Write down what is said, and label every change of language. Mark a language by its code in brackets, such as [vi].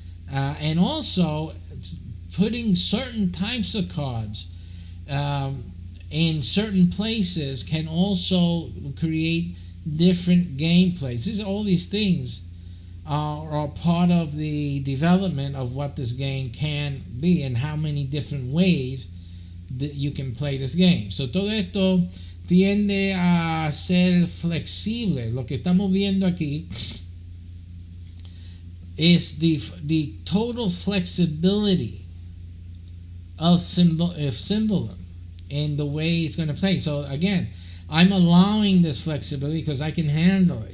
[en] And also, putting certain types of cards in certain places can also create different gameplays. All these things are part of the development of what this game can be and how many different ways that you can play this game. [es] So todo esto tiende a ser flexible. Lo que estamos viendo aquí [en] is the total flexibility of SYMBOLUM in the way it's going to play. So again, I'm allowing this flexibility because I can handle it.